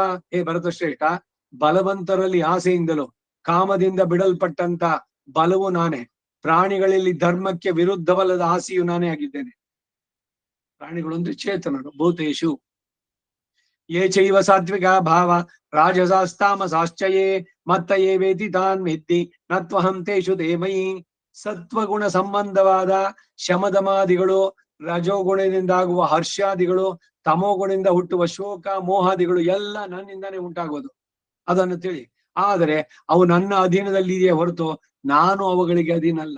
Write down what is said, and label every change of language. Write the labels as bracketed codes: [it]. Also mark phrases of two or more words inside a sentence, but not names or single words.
[kn] ಹೇ ಭರತಶ್ರೇಷ್ಠ, ಬಲವಂತರಲ್ಲಿ ಆಸೆಯಿಂದಲೂ ಕಾಮದಿಂದ ಬಿಡಲ್ಪಟ್ಟಂತ ಬಲವು ನಾನೇ. ಪ್ರಾಣಿಗಳಲ್ಲಿ ಧರ್ಮಕ್ಕೆ ವಿರುದ್ಧವಲ್ಲದ ಆಸೆಯು ನಾನೇ ಆಗಿದ್ದೇನೆ. ಪ್ರಾಣಿಗಳು ಅಂದ್ರೆ ಚೇತನರು. [sa] ಭೂತೇಶು ಯೇ ಚೈವ ಸಾತ್ವಿಕ ಭಾವ ರಾಜಸಾಸ್ತಾಮಸಾಶ್ಚಯೇ ಮತ್ತ ಯೇ ವೇತಿ ತಾನ್ ಮಿದ್ದಿ ನತ್ವಹಂ ತೇಷು ದೇಮಯಿ. [kn] ಸತ್ವಗುಣ ಸಂಬಂಧವಾದ ಶಮದಮಾದಿಗಳು, ರಜೋಗುಣದಿಂದ ಆಗುವ ಹರ್ಷಾದಿಗಳು, ತಮೋಗುಣದಿಂದ ಹುಟ್ಟುವ ಶೋಕ ಮೋಹಾದಿಗಳು ಎಲ್ಲ ನನ್ನಿಂದಾನೇ ಉಂಟಾಗೋದು. ಅದನ್ನು ತಿಳಿ. ಆದರೆ ಅವು ನನ್ನ ಅಧೀನದಲ್ಲಿದೆಯೇ ಹೊರತು ನಾನು ಅವುಗಳಿಗೆ ಅಧೀನಲ್ಲ.